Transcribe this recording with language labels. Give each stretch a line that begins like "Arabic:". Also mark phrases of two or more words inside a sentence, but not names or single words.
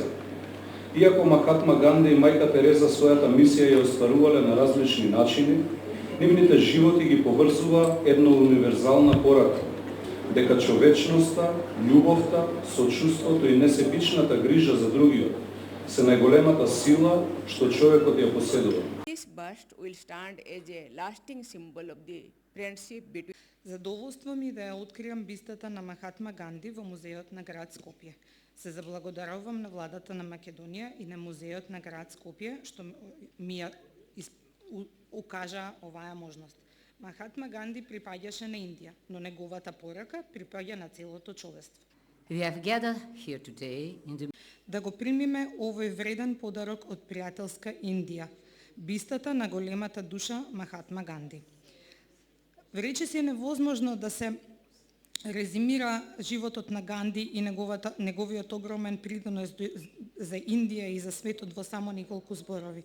Macedonian: Иако Махатма Ганди и мајка Тереза својата мисија ја остварувале на различни начини, нивните животи ги поврзува една универзална порака, дека човечноста, љубовта, сочувството и несебичната грижа за другиот се најголемата сила што човекот ја поседува.
English: This bust will stand as a lasting symbol of the friendship between.
Macedonian: Задоволство ми да ја откриам бистата на Махатма Ганди во музеот на град Скопје. Се заблагодарувам на владата на Македонија и на музеот на град Скопје што ми ја укажа оваа можност. Махатма Ганди припаѓаше на Индија, но неговата порака припаѓа на целото човештво.
English: We have gathered here today in the...
Macedonian: Да го примиме овој вреден подарок од пријателска Индија, бистата на големата душа Махатма Ганди. Речиси е невозможно да се резимира животот на Ганди и неговиот огромен придонес за Индија и за светот во само неколку зборови.